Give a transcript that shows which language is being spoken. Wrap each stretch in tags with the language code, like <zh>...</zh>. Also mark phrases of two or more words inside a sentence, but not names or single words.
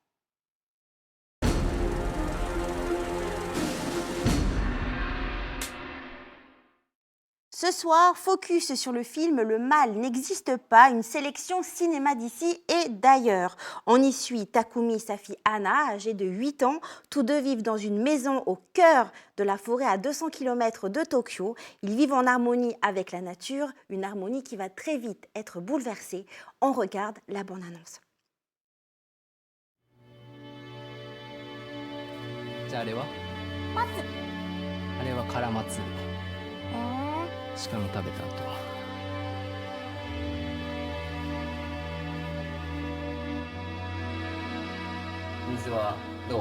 <fr>Ce soir, focus sur le film Le mal n'existe pas, une sélection cinéma d'ici et d'ailleurs. On y suit Takumi et sa fille Anna, âgée de 8 ans. Tous deux vivent dans une maison au cœur de la forêt à 200 km de Tokyo. Ils vivent en harmonie avec la nature, une harmonie qui va très vite être bouleversée. On regarde la bande-annonce.</fr> <ja>じゃああれは？松。あれはカラマツ。鹿の食べた後。水はどう？</ja>